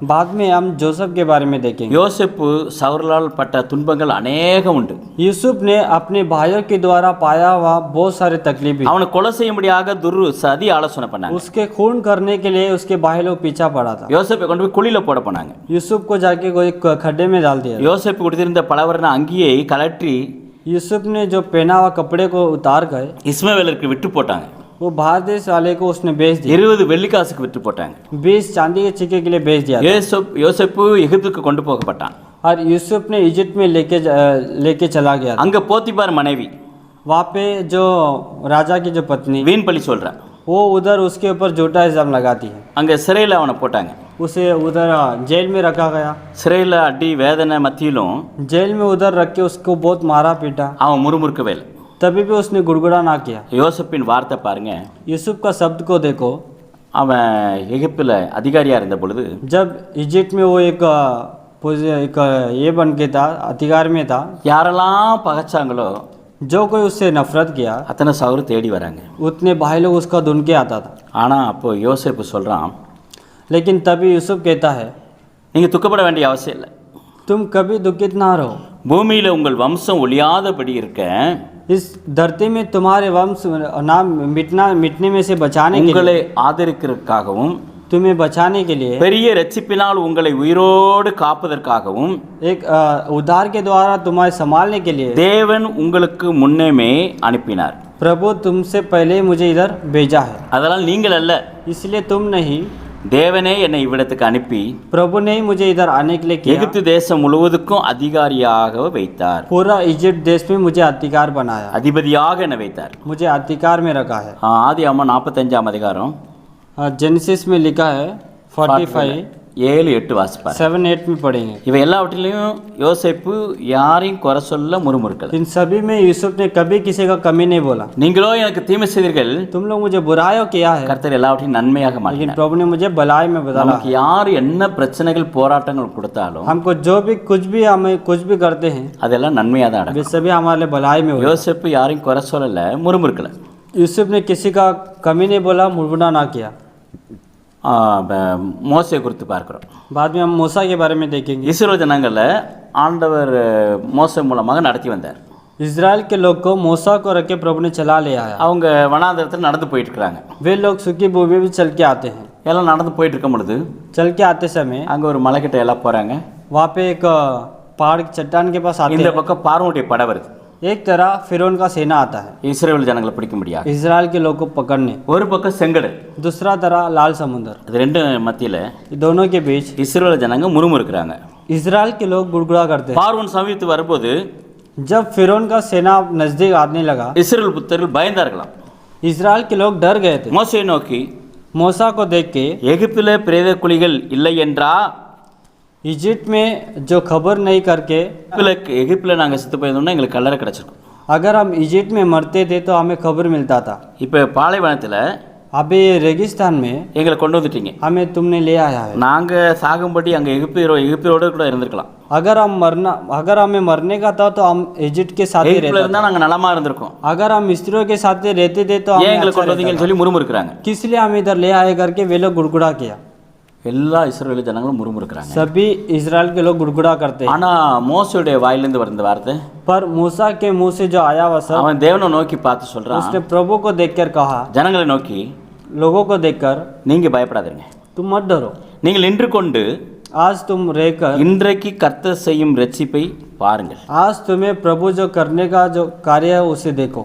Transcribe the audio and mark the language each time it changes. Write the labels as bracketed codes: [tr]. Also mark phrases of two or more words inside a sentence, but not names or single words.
[hi] बाद में हम जोसेफ के बारे में देखेंगे। [ta] யோசேப்பு சவுலால் பட்ட துன்பங்கள் அநேகம் உண்டு. [hi] यूसुफ ने अपने भाइयों के द्वारा पाया हुआ बहुत सारे तकलीफ, [ta] அவனை கொலை செய்யும்படியாக சதி ஆலோசனை பண்ணாங்க. [hi] उसके खून करने के लिए उसके भाई लोग पीछा पड़ा था। [ta] யோசேப்பை கொண்டு போய் குழியில போட போனாங்க. [hi] यूसुफ को जाके कोई खड्डे में डाल दिया। [ta] யோசேப்பு கொடுத்திருந்த பலவர்ண அங்கியை கலற்றி [hi] यूसुफ ने जो पहना हुआ कपड़े को उतार कर [ta] இஸ்மவேலருக்கு விட்டு போட்டாங்க. [hi] वो बाहर देश वाले को उसने बेच दिया। [ta] 20 வெள்ளிக்காசுக்கு விட்டு போட்டாங்க. [hi] 20 चांदी के सिक्के के लिए बेच दिया। [ta] யோசேப்பு எகிப்துக்கு கொண்டு போகப்பட்டான். [hi] और यूसुफ ने इजिप्ट में लेके चला गया। [ta] அங்க போத்திபார் மனைவி [hi] वहाँ पे जो राजा की जो पत्नी [ta] வீண் பழி சொல்றான். [hi] वो उधर उसके ऊपर झूठा इल्जाम लगाती है। [ta] அங்க சிறையில் அவனை போட்டாங்க. [hi] उसे उधर जेल में रखा गया। [ta] சிறையில் அடி வேதனை மத்தியிலும் [hi] जेल में उधर रख के उसको बहुत मारा पीटा, [ta] அவன் முறுமுறுக்கவே இல்லை. [hi] तभी भी उसने गुड़गुड़ा ना किया। [ta] யோசேப்பின் வார்த்தை பாருங்க. [hi] यूसुफ का शब्द को देखो। [ta] அவன் எகிப்தில் அதிகாரியா இருந்த பொழுது [hi] जब इजिप्ट में वो एक ये बन के था, अधिकार में था, [ta] யாரெல்லாம் பகைச்சாங்களோ [hi] जो कोई उससे नफरत किया [ta] அத்தனை சவுரு தேடி வராங்க. [hi] उतने भाई लोग उसका ढूंढ के आता था। [ta] ஆனா அப்போ யோசேப்பு சொல்றான், [hi] लेकिन तभी यूसुफ कहता है, [ta] நீங்க துக்கப்பட வேண்டிய அவசியம் இல்லை. [hi] तुम कभी दुखित ना रहो। [ta] பூமியில உங்கள் வம்சம் ஒழியாதபடி இருக்க [hi] इस धरती में तुम्हारे वंश नाम मिटने में से बचाने के लिए, [ta] உங்களை ஆதரிக்கிறதுக்காகவும் [hi] तुम्हें बचाने के लिए, [ta] பெரிய ரட்சிப்பினால் உங்களை உயிரோடு காப்பதற்காகவும் [hi] एक उद्धार के द्वारा तुम्हारे संभालने के लिए [ta] தேவன் உங்களுக்கு முன்னமே அனுப்பினார். [hi] प्रभु तुमसे पहले मुझे इधर भेजा है। [ta] அதனால் நீங்கள் அல்ல, [hi] इसलिए तुम नहीं, [ta] தேவனே என்னை இவ்விடத்துக்கு அனுப்பி [hi] प्रभु ने ही मुझे इधर आने के लिए किया। [ta] எகிப்து தேசம் முழுவதுக்கும் அதிகாரியாக வைத்தார். [hi] पूरा इजिप्ट देश में मुझे अधिकार बनाया, [ta] அதிபதியாக என்னை வைத்தார். [hi] मुझे अधिकार में रखा है। [ta] ஆதியாகமம் 45 அதிகாரம் [hi] जेनेसिस में लिखा है 45 [ta] 7-8 வாசிப்பார். [hi] 7-8 में पढ़ेंगे। [ta] இவை எல்லாவற்றிலையும் யோசேப்பு யாரையும் குறை சொல்ல முறுமுறுக்கல. [hi] इन सभी में यूसुफ ने कभी किसी का कमी नहीं बोला। [ta] நீங்களோ எனக்கு தீமை செய்தீர்கள், [hi] तुम लोग मुझे बुराई किया है, [ta] கர்த்தர் எல்லாவற்றையும் நன்மையாக [hi] लेकिन [ta] மாற்றினார். [hi] प्रभु ने मुझे भलाई में बदला। [ta] நமக்கு யார் என்ன பிரச்சனைகள் போராட்டங்கள் கொடுத்தாலும் [hi] हमको जो भी हमें कुछ भी करते हैं, [ta] அதெல்லாம் நன்மையாக தான் [hi] वे [ta] நடக்கும். [hi] सभी हमारे लिए भलाई में हुए। [ta] யோசேப்பு யாரையும் குறை சொல்லல, முறுமுறுக்கல. [hi] यूसुफ ने किसी का कमी नहीं बोला, मुड़मुड़ा ना किया। [ta] மோசே குறித்து பார்க்கிறோம். [hi] बाद में हम मूसा के बारे में देखेंगे। [ta] இஸ்ரவேல் ஜனங்களை ஆண்டவர் மோசே மூலமாக நடத்தி வந்தார். [hi] इजराइल के लोग को मूसा को रख के प्रभु ने चला ले आया। [ta] அவங்க வனாந்தரத்தில் நடந்து போயிட்டு இருக்காங்க. [hi] वे लोग सूखी भूमि में चल के आते हैं। [ta] எல்லாம் நடந்து போயிட்டு இருக்கும் பொழுது [hi] चल के आते समय [ta] அங்கே ஒரு மலைக்கிட்ட எல்லாம் போகிறாங்க. [hi] वहाँ पे एक पहाड़ चट्टान के पास आते [ta] இந்த [hi] हैं। [ta] பக்கம் பார்வோனுடைய படை வருது. [hi] एक तरह फिरौन का सेना आता है [ta] இஸ்ரவேல் ஜனங்களை பிடிக்க முடியாது. [hi] इजराइल के लोग को पकड़ने। [ta] ஒரு பக்கம் செங்கடல், [hi] दूसरा तरह लाल समुद्र। [ta] அது ரெண்டு மத்தியில் [hi] दोनों के बीच [ta] இஸ்ரவேல் ஜனங்க முறுமுறுக்கிறாங்க. [hi] इजराइल के लोग गुड़गुड़ा करते हैं। [ta] பார்வோன் சமீபத்து வரும்போது [hi] जब फिरौन का सेना नजदीक आने लगा, [ta] இஸ்ரவேல் புத்தர்கள் பயந்தார்களாம். [hi] इजराइल के लोग डर गए थे। [ta] மோசேயை நோக்கி, [hi] मूसा को देख के, [ta] எகிப்திலே பிரேத குழிகள் இல்லை என்றா, [hi] इजिप्ट में जो खबर नहीं करके, [ta] எகிப்தில் நாங்கள் செத்து போயிருந்தோம்னா எங்களுக்கு கல்லறை கிடச்சிருக்கும். [hi] अगर हम इजिप्ट में मरते थे तो हमें खबर मिलता था। [ta] இப்போ பாலைவனத்தில் [hi] अभी रेगिस्तान में [ta] எங்களை கொண்டு வந்துட்டீங்க, [hi] हमें तुमने ले आया है। [ta] நாங்கள் சாகும்படி அங்கே எகிப்தியோடு கூட இருந்திருக்கலாம். [hi] अगर हमें मरने का था तो हम इजिप्ट के साथ ही [ta] எகிப்தில் [hi] रहते। [ta] இருந்தால் நாங்கள் நலமாக இருந்திருக்கோம். [hi] अगर हम मिस्रियों के साथ ही रहते थे तो [ta] ஏன் [hi] हमें [ta] எங்களை [hi] अच्छा [ta] கொண்டு [hi] रहता [ta] வந்தீங்கன்னு [hi] था। [ta] சொல்லி முறுமுறுக்கிறாங்க. [hi] किस लिए हम इधर ले आए करके वे लोग गुड़गुड़ा किया। [ta] எல்லா இஸ்ரவேல் ஜனங்களும் முறுமுறுக்கிறாங்க. [hi] सभी इजराइल के लोग गुड़गुड़ा करते हैं। [ta] ஆனா மோசேயுடைய வாயிலிருந்து வந்த வார்த்தை, [hi] पर मूसा के मुंह से जो आया वह सब, [ta] அவன் தேவனை நோக்கி பார்த்து சொல்றான், [hi] उसने प्रभु को देखकर कहा, [ta] ஜனங்களை நோக்கி, [hi] लोगों को देखकर, [ta] நீங்க பயப்படாதீங்க, [hi] तुम मत डरो। [ta] நீங்கள் நின்று கொண்டு [hi] आज तुम रहकर [ta] இன்றைக்கு கர்த்தர் செய்யும் ரட்சிப்பை பாருங்கள். [hi] आज तुम्हें प्रभु जो करने का जो कार्य है उसे देखो.